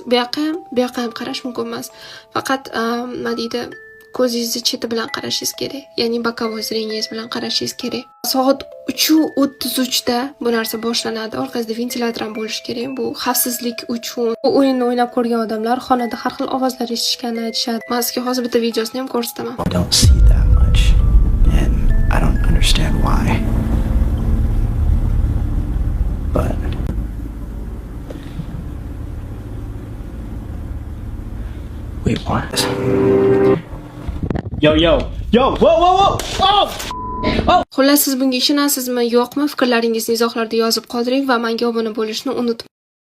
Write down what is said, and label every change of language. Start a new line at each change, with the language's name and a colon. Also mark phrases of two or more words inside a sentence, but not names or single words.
Uzbek: Bu yoqqa ham qarash mumkin emas. Faqat nima deydi, ko'zingizni cheti bilan qarashingiz kerak, ya'ni
Russian: боковой зрениингиз
Uzbek: bilan qarashingiz kerak. Soat 3:33 da bu narsa boshlanadi. Orqangizda ventilyator ham bo'lishi kerak. Bu xavfsizlik uchun. Bu o'yinni o'ynab ko'rgan odamlar xonada har xil ovozlar eshitishganini aytishadi. Men sizga hozir bitta videosini ham ko'rsataman.
English: I don't see that much, and I don't understand why. But wait, what? Yo, whoa!
Uzbek: Xullas siz bunga ishonasizmi, yo'qmi? Fikrlaringizni izohlarda yozib qoldiring va menga obuna bo'lishni unutmang.